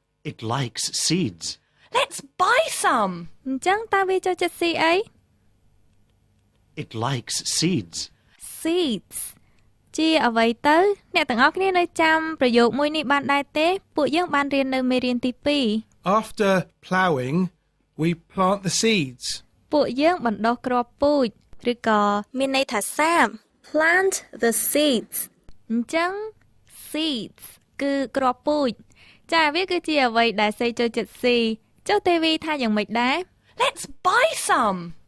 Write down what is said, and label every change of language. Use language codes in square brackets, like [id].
[en] It likes seeds. Let's buy some. [km] អញ្ចឹងតើវាចូលចិត្តស៊ីអី [en] It likes seeds. [km] seeds ជាអ្វីទៅអ្នកទាំងអស់គ្នានៅចាំប្រយោគមួយនេះបានដែរទេពួកយើងបានរៀននៅមេរៀនទី2 [en] After ploughing, we plant the seeds. [km] ពួកយើងបណ្ដុះគ្រាប់ពូជឬក៏មានន័យថាសាប [en] plant the seeds [km] អញ្ចឹង seeds គឺគ្រាប់ពូជចាវាគឺជាអ្វីដែលសេចូលចិត្តស៊ីចុះទេវីថាយ៉ាងម៉េចដែរ [en] Let's buy some.